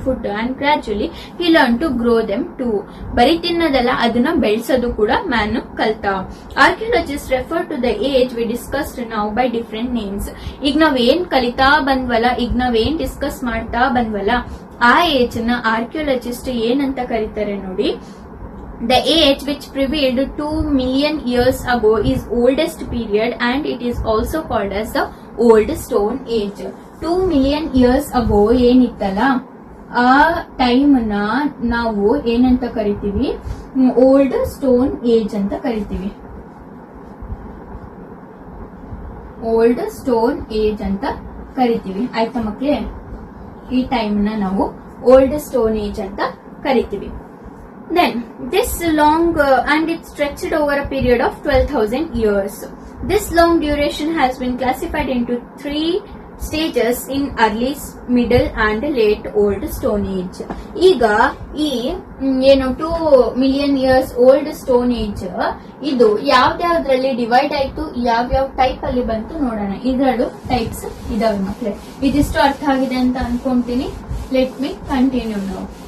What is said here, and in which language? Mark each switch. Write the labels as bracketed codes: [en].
[en] Food and gradually he learn to grow them to. [kn] ಬರೀ ತಿನ್ನೋದಲ್ಲ, ಅದನ್ನ ಬೆಳೆಸೋದು ಕೂಡ ಮ್ಯಾನ್ ಕಲ್ತ. [en] Archaeologist refer to the age we discussed now by different names. [kn] ಈಗ ನಾವ್ ಏನ್ ಕಲಿತಾ ಬಂದ್ವಲ್ಲ, ಈಗ ನಾವ್ ಏನ್ ಡಿಸ್ಕಸ್ ಮಾಡ್ತಾ ಬಂದ್ವಲ್ಲ, ಆ ಏಜ್ ನ ಆರ್ಕಿಯಾಲಜಿಸ್ಟ್ ಏನಂತ ಕರೀತಾರೆ ನೋಡಿ. [en] The age which prevailed 2 million years ago is oldest period and it is also called as the old stone age. 2 million years ago [kn] ಏನಿತ್ತಲ್ಲ, ಆ ಟೈಮ್ ನ ನಾವು ಏನಂತ ಕರಿತೀವಿ, ಓಲ್ಡ್ ಸ್ಟೋನ್ ಏಜ್ ಅಂತ ಕರಿತೀವಿ. ಓಲ್ಡ್ ಸ್ಟೋನ್ ಏಜ್ ಅಂತ ಕರಿತೀವಿ, ಆಯ್ತಾ ಮಕ್ಳೇ. ಈ ಟೈಮ್ ನ ನಾವು ಓಲ್ಡ್ ಸ್ಟೋನ್ ಏಜ್ ಅಂತ ಕರಿತೀವಿ. [en] Then this long and it stretched over a period of 12,000 years. This long duration has been classified into 3 stages in early, middle and late old stone age. [kn] ಈಗ ಈ ಏನು [en] 2 million years old stone age [kn] ಇದು ಯಾವ್ದ್ಯಾವ್ದ್ರಲ್ಲಿ divide ಆಯ್ತು, ಯಾವ್ಯಾವ type ಅಲ್ಲಿ ಬಂತು ನೋಡೋಣ. ಇದರಲ್ಲೂ ಟೈಪ್ಸ್ ಇದಾವೆ ಮಕ್ಕಳೇ. ಇದಿಷ್ಟು ಅರ್ಥ ಆಗಿದೆ ಅಂತ ಅನ್ಕೊಂತೀನಿ. [en] Let me continue ನಾವು.